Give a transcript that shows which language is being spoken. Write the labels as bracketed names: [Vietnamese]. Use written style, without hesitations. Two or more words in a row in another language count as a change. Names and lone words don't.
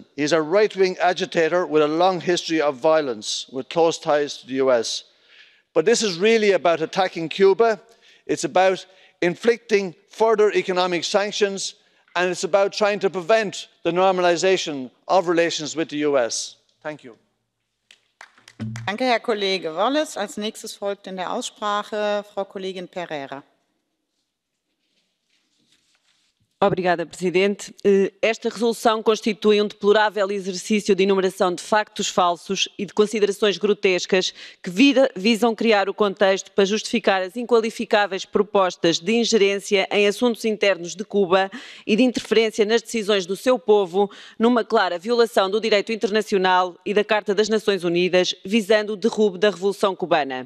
[English] He is a right-wing agitator with a long history of violence, with close ties to the US. But this is really about attacking Cuba. It's about inflicting further economic sanctions, and it's about trying to prevent the normalisation of relations with the US. Thank you. [German] Danke, Herr Kollege Wallace. Als nächstes folgt in der Aussprache Frau Kollegin Pereira. [Portuguese] Obrigada, Presidente. Esta resolução constitui deplorável exercício de enumeração de factos falsos e de considerações grotescas que visam criar o contexto para justificar as inqualificáveis propostas de ingerência em assuntos internos de Cuba e de interferência nas decisões do seu povo, numa clara violação do direito internacional e da Carta das Nações Unidas, visando o derrube da Revolução Cubana.